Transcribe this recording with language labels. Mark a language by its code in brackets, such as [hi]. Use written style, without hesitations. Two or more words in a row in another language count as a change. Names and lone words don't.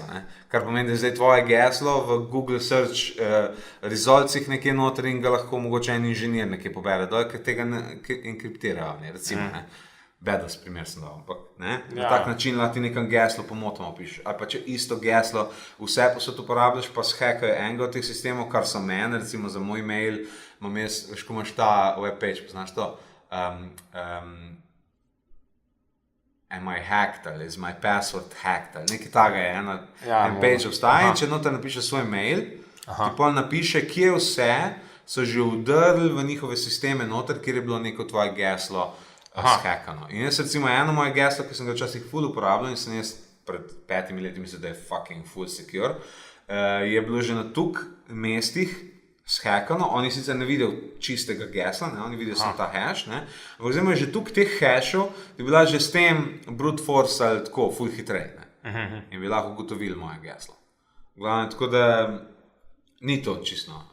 [sl] Kar pomeni, da je zdaj tvoje geslo v Google Search resultsih nekje noter in ga lahko mogoče en inženir nekje pobere dol, ker tega ne enkriptirajo, recimo. Bedas primer sem dal, ampak na tak način lahko ti nekam geslo pomotoma opišeš. Ali pa če isto geslo vse posod uporabljaš, pa shackajo enega od teh sistemov, kar so meni, recimo za moj mail, imam jaz, veš, ko imaš ta webpage, poznaš to? [en] Am I hacked [sl] ali [en] is my password hacked [sl] ali nekaj taga je, en page obstaja in če noter napiše svoj mail, ti pol napiše, kje vse so že vdrli v njihove sisteme noter, kjer je bilo neko tvoje geslo hackano. In jaz recimo eno moje geslo, ki sem ga včasih full uporabljal in sem jaz pred 5 leti mislil, da je [en] fucking full secure, [sl] je bilo že na tuk mestih shakano, oni sicer ne videl čistega gesla, oni videl samo ta hash, ampak zdaj je že tukaj teh hashov, da bi bila že s tem [en] brute force [sl] ali tako full hitrej, in bi lahko ugotovili moje geslo. Glavno, tako da ni to čisto.